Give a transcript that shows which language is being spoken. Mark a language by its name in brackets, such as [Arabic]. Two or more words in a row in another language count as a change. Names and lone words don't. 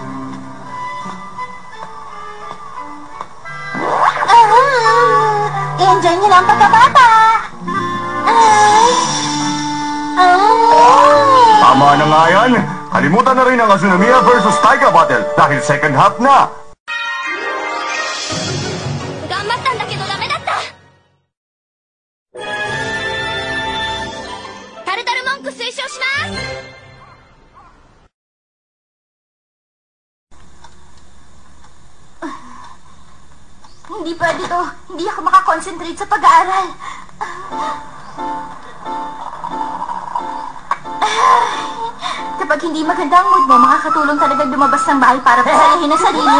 [Filipino] I-enjoy niyo lang pagkabata! Tama na nga yan. Kalimutan na rin ang Azunamiya versus Taiga battle dahil second half na. [Japanese] 頑張ったんだけどダメだった。タルタル文句推奨します。 [Filipino] Hindi pwede to. Hindi ako makakonsentrate sa pag-aaral. Kapag hindi maganda ang mood mo, makakatulong talaga lumabas ng bahay para pasayahin ang sarili.